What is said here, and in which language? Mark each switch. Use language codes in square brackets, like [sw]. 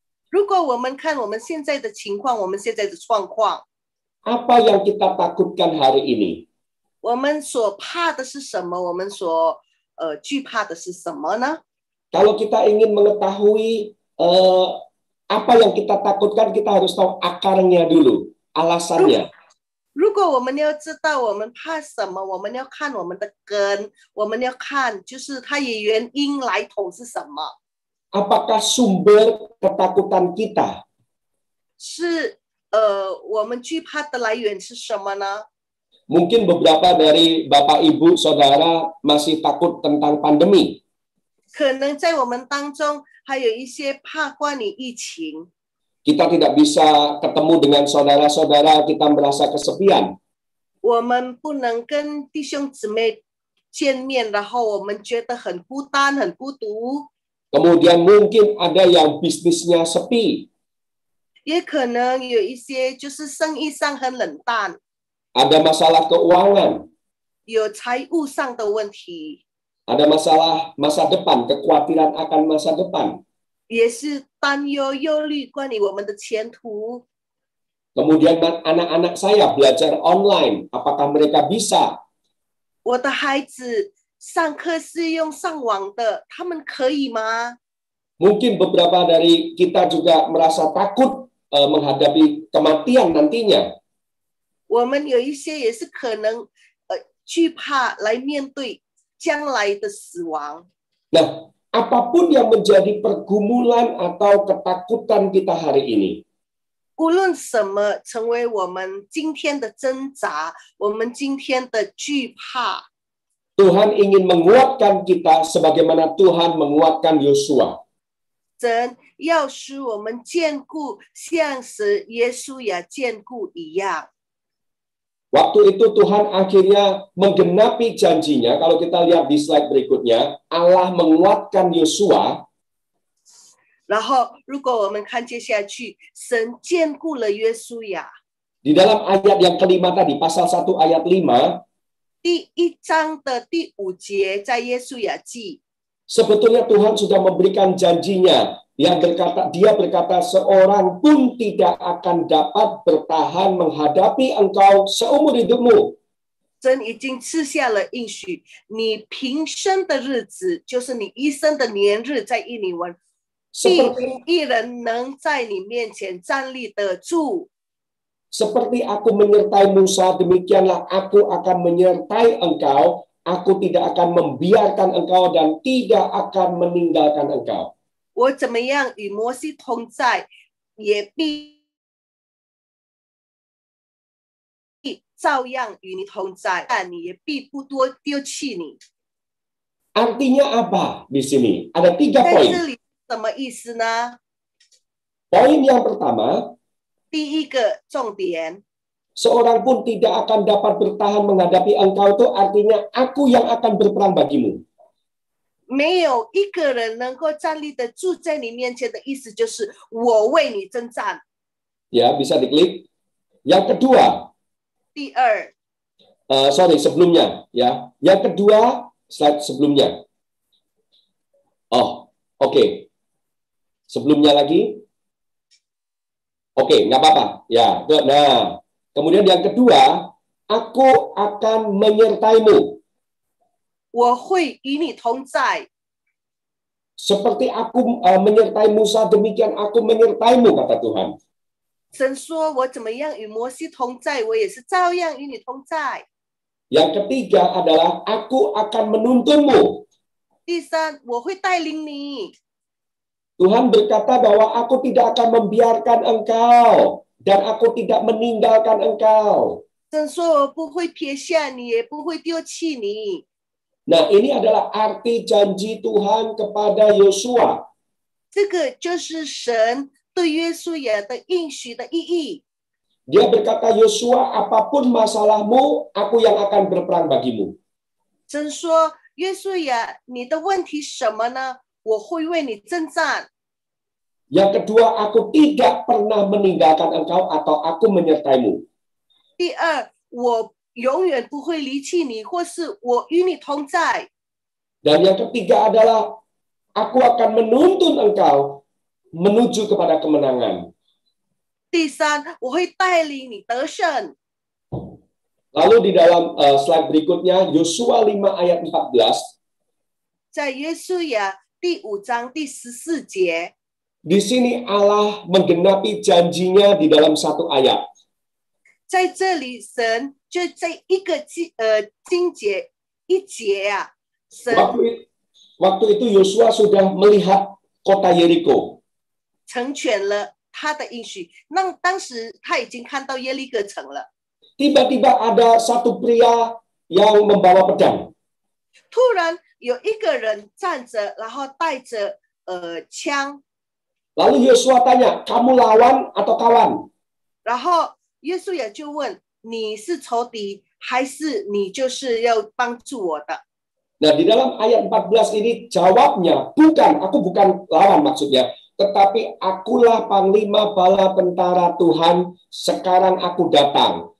[zh] 如果我们看我们现在的情况，我们现在的状况， [id] apa yang kita takutkan hari ini? [zh] 我们所怕的是什么？我们所惧怕的是什么呢？ [id] Kalau kita ingin mengetahui apa yang kita takutkan, kita harus tahu akarnya dulu, alasannya. [zh] 如果我们要知道我们怕什么，我们要看我们的根，我们要看就是它的原因来头是什么。 [id] Apakah sumber ketakutan kita? [zh] 是我们惧怕的来源是什么呢？ [id] Mungkin beberapa dari Bapak Ibu Saudara masih takut tentang pandemi. [zh] 可能在我们当中还有一些怕关于疫情， [id] Kita tidak bisa ketemu dengan saudara-saudara, kita merasa kesepian. [zh] 我们不能跟弟兄姊妹见面，然后我们觉得很孤单、很孤独。 [id] Kemudian mungkin ada yang bisnisnya sepi, [zh] 也可能有一些就是生意上很冷淡， [id] ada masalah keuangan, [zh] 有财务上的问题， [id] ada masalah masa depan, kekhawatiran akan masa depan. [zh] 也是担忧、忧虑关于我们的前途。 [id] Kemudian anak-anak saya belajar online, apakah mereka bisa? [zh] 我的孩子上课是用上网的，他们可以吗？ [id] Mungkin beberapa dari kita juga merasa takut menghadapi kematian nantinya. [zh] 我们有一些也是可能惧怕来面对将来的死亡。 [id] Nah, apapun yang menjadi pergumulan atau ketakutan kita hari ini, [zh] 无论什么成为我们今天的挣扎，我们今天的惧怕， [id] Tuhan ingin menguatkan kita sebagaimana Tuhan menguatkan Yosua. [zh] 神要使我们坚固，像是耶稣也坚固一样。 [id] Waktu itu Tuhan akhirnya menggenapi janjinya. Kalau kita lihat di slide berikutnya, Allah menguatkan Yosua. [zh] 然后，如果我们看接下去，神坚固了约书亚。 [id] Di dalam ayat yang kelima tadi, pasal 1 ayat 5, [zh] 第1章的第5节，在约书亚记， [id] sebetulnya Tuhan sudah memberikan janjinya. Dia berkata, seorang pun tidak akan dapat bertahan menghadapi engkau seumur hidupmu. [zh] 神已经赐下了应许，你平生的日子，就是你一生的年日，在印尼文，必无一人能在你面前站立得住。 [id] Seperti aku menyertai Musa, demikianlah aku akan menyertai engkau. Aku tidak akan membiarkan engkau dan tidak akan meninggalkan engkau. [zh] 我怎么样与摩西同在，也必照样与你同在，但你也必不多丢弃你。 [id] Artinya apa di sini? Ada 3 [zh] 在 [id] poin. [zh] 这里什么意思呢？ [id] Poin yang pertama, [zh] 第一个重点， [id] seorang pun tidak akan dapat bertahan menghadapi engkau, itu artinya aku yang akan berperang bagimu. [zh] 没有一个人能够站立得住在你面前的意思，就是我为你征战。 [id] Ya, bisa diklik. Yang kedua, [zh] 第二， [id] sebelumnya ya. Yang kedua, slide sebelumnya. Oh, oke. Sebelumnya lagi. Oke, nggak apa-apa. Ya, nah. Kemudian yang kedua, aku akan menyertaimu. [zh] 我会与你同在。 [id] Seperti aku menyertai Musa, demikian aku menyertaimu, kata Tuhan. [zh] 神说：“我怎么样与摩西同在，我也是照样与你同在。” [id] Yang ketiga adalah aku akan menuntunmu. [zh] 第三，我会带领你。 [id] Tuhan berkata bahwa aku tidak akan membiarkan engkau dan aku tidak meninggalkan engkau. [zh] 神说：“我不会撇下你，也不会丢弃你。” [id] Nah, ini adalah arti janji Tuhan kepada Yosua. [zh] 这个就是神对约书亚的应许的意义。 [id] Dia berkata, Yosua, apapun masalahmu, aku yang akan berperang bagimu. [zh] 神说：“约书亚，你的问题什么呢？我会为你征战。” [id] Yang kedua, aku tidak pernah meninggalkan engkau atau aku menyertaimu. [zh] 第二，我永远不会离弃你，或是我与你同在。 [id] Dan yang ketiga adalah aku akan menuntun engkau menuju kepada kemenangan. [zh] 第三，我会带领你得胜。 [id] Lalu di dalam slide berikutnya, Yosua 5 ayat 14, [zh] 在约书亚第5章第14节， [id] di sini Allah menggenapi janjinya di dalam satu ayat. [zh] 在这里神就在一个经节一节啊，神 [id] Waktu itu Yosua sudah melihat kota Yeriko. [zh] 成全了他的应许。那当时他已经看到耶利哥城了。 [id] Tiba-tiba ada satu pria yang membawa pedang. [zh] 突然有一个人站着，然后带着枪， [id] Lalu Yosua tanya, kamu lawan atau kawan? [zh] 然后约书亚就问：“你是仇敌，还是你就是要帮助我的？” [id] Nah, di dalam ayat 14 ini jawabnya, aku bukan lawan maksudnya, tetapi akulah panglima bala tentara Tuhan, sekarang aku datang.